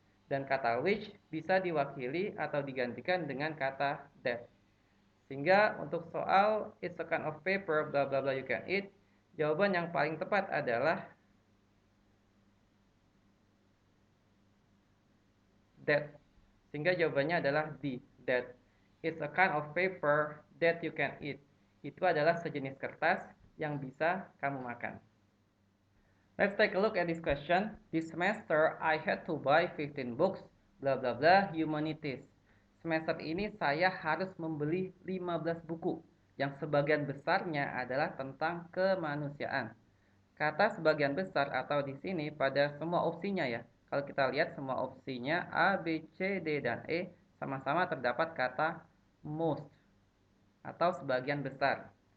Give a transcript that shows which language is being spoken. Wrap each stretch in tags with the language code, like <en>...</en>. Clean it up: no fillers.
<id>Dan kata which bisa diwakili atau digantikan dengan kata that. Sehingga untuk soal</id> <en>it's a kind of paper bla bla bla you can eat,</en> <id>jawaban yang paling tepat adalah</id> <en>that.</en> <id>Sehingga jawabannya adalah D, that.</id> <en>It's a kind of paper that you can eat.</en> <id>Itu adalah sejenis kertas yang bisa kamu makan.</id> <en>Let's take a look at this question. This semester I had to buy 15 books, bla bla bla, humanities.</en> <id>Semester ini saya harus membeli 15 buku, yang sebagian besarnya adalah tentang kemanusiaan. Kata sebagian besar atau di sini pada semua opsinya ya. Kalau kita lihat semua opsinya A, B, C, D, dan E sama-sama terdapat kata most atau sebagian besar.</id>